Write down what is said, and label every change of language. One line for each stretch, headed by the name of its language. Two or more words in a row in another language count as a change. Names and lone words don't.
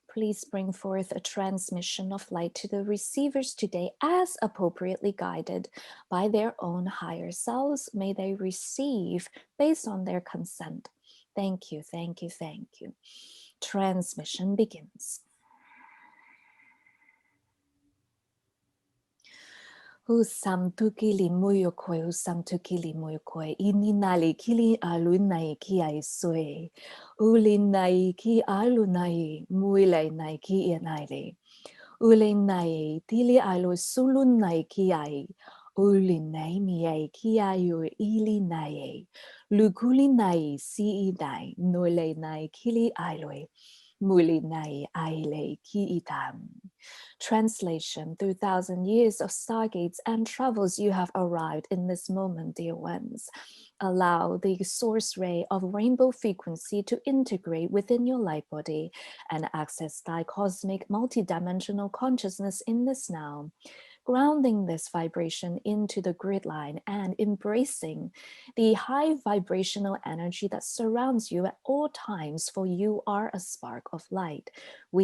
English: Please bring forth a transmission of light to the receivers today as appropriately guided by their own higher selves. May they receive based on their consent. Thank you, thank you, thank you. Transmission begins. Usam tukili muyo kwe, usam tukili muyo kwe, ini nali kili alunai ki ai sue, uli nai ki alunai, muile nai ki inaile, uli nai tili alu sulun nai ki ai, uli nai mi ai ki ayu ili nai, lukuli nai si nai, nule nai kili alue, muli nai aile ki itam. Translation: through 1,000 years of stargates and travels, you have arrived in this moment, dear ones. Allow the source ray of rainbow frequency to integrate within your light body and access thy cosmic multidimensional consciousness in this now, grounding this vibration into the grid line and embracing the high vibrational energy that surrounds you at all times, for you are a spark of light.